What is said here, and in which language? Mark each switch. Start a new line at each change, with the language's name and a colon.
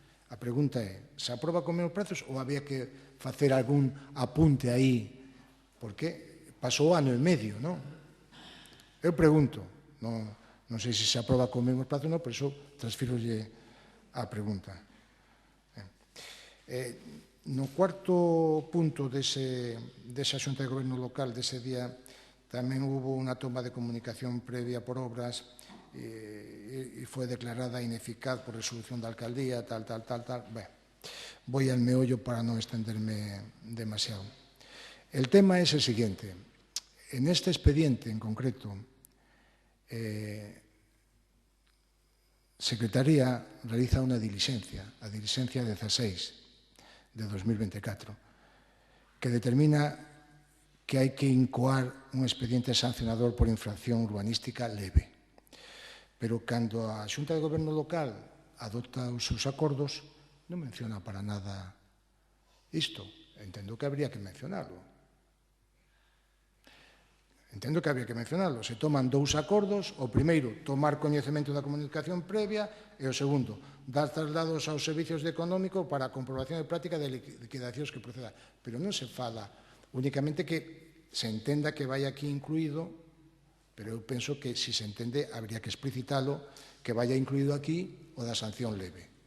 Galician: A pregunta é, se aproba con os mesmos prazos ou había que facer algún apunte aí? Porque pasou ano e medio, non? Eu pregunto, non sei se aproba con os mesmos prazos ou non, por iso transfirolle a pregunta. No cuarto punto desa Xunta de Goberno Local dese día tamén hubo unha toma de comunicación previa por obras e foi declarada ineficaz por resolución da alcaldía, tal. Ben,
Spanish: voy al meollo
Galician: para non estenderme demasiado.
Spanish: El tema es el siguiente.
Galician: En este expediente en concreto, Secretaría realiza unha diligencia, a diligencia 16 de 2024, que determina que hai que incoar un expediente sancionador por infracción urbanística leve. Pero cando a Xunta de Goberno Local adopta os seus acordos, non menciona para nada isto. Entendo que habría que mencionarlo. Se toman 2 acordos, o primeiro, tomar coñecemento da comunicación previa, e o segundo, dar traslados aos servicios de económico para a comprobación de práctica de liquidacións que proceda. Pero non se fala únicamente que se entenda que vai aquí incluído, pero eu penso que se entende, habría que explicitalo, que vaya incluído aquí o da sanción leve.